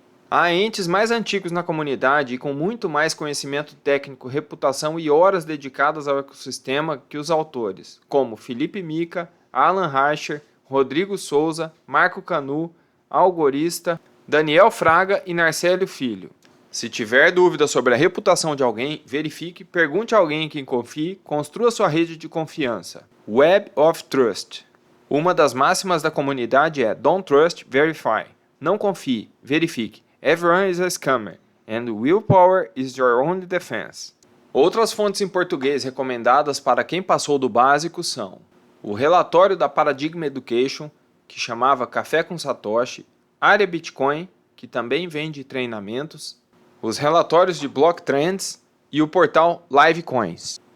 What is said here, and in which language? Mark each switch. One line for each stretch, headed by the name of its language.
Portuguese: Há entes mais antigos na comunidade e com muito mais conhecimento técnico, reputação e horas dedicadas ao ecossistema que os autores, como Felipe Mica, Alan Reicher, Rodrigo Souza, Marco Canu, Algorista, Daniel Fraga e Narcélio Filho. Se tiver dúvida sobre a reputação de alguém, verifique, pergunte a alguém em quem confie, construa sua rede de confiança. Web of Trust. Uma das máximas da comunidade é
English: Don't Trust, Verify.
Portuguese: Não confie, verifique.
English: Everyone is a scammer, and willpower is your only defense.
Portuguese: Outras fontes em português recomendadas para quem passou do básico são o relatório da Paradigm Education, que chamava Café com Satoshi, Área Bitcoin, que também vende treinamentos, os relatórios de Block Trends e o portal Livecoins.